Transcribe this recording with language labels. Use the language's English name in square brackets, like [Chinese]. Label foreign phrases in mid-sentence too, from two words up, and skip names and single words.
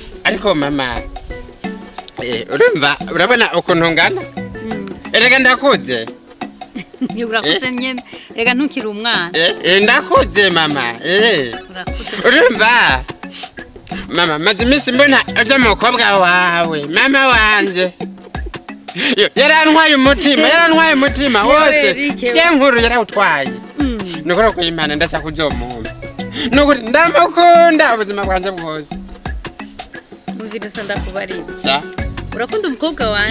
[Rundi] ariko mama urumva urabona ukuntu ngana erega ndakuze urakoze nyene rega ntukiri umwana ndakuze mama urumva mama maze iminsi mbona uje mukobwa wawe mama wanje yarantwaye umutima wose vyenkuru yarawutwaye nukuri kw'Imana ndasa kuzomuhumba nukuri ndamukunda ubuzima bwanje bwose muviriza ndakubarira urakunda umukobwa wanje